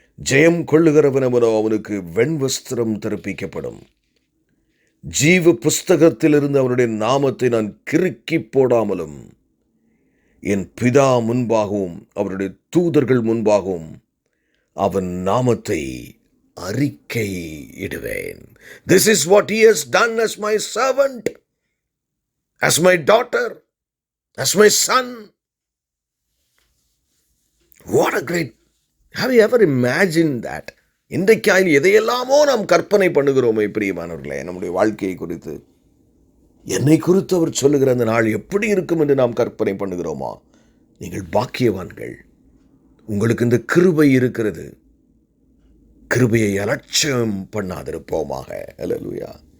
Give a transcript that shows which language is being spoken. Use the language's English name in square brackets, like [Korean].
[Tamil] ஜெயம் கொள்ளுகிறவனவனோ அவனுக்கு வெண்வஸ்திரம் தரிப்பிக்கப்படும். ஜீவ புஸ்தகத்திலிருந்து அவனுடைய நாமத்தை நான் கிறுக்கி போடாமலும் என் பிதா முன்பாகவும் அவருடைய தூதர்கள் முன்பாகவும் அவன் நாமத்தை அறிக்கை இடுவேன். [English] This is what he has done as my servant, as my daughter, as my son. What a great, have you ever imagined that? [Tamil] இன்றைக்காயில் எதையெல்லாமோ நாம் கற்பனை பண்ணுகிறோமே பிரியமானவர்களே, நம்முடைய வாழ்க்கையை குறித்து, என்னை குறித்து அவர் சொல்லுகிற அந்த நாள் எப்படி இருக்கும் என்று நாம் கற்பனை பண்ணுகிறோமா? நீங்கள் பாக்கியவான்கள். உங்களுக்கு இந்த கிருபை இருக்கிறது. கிருபையை அலட்சியம் பண்ணாதிருப்போமாக. அல்லேலூயா.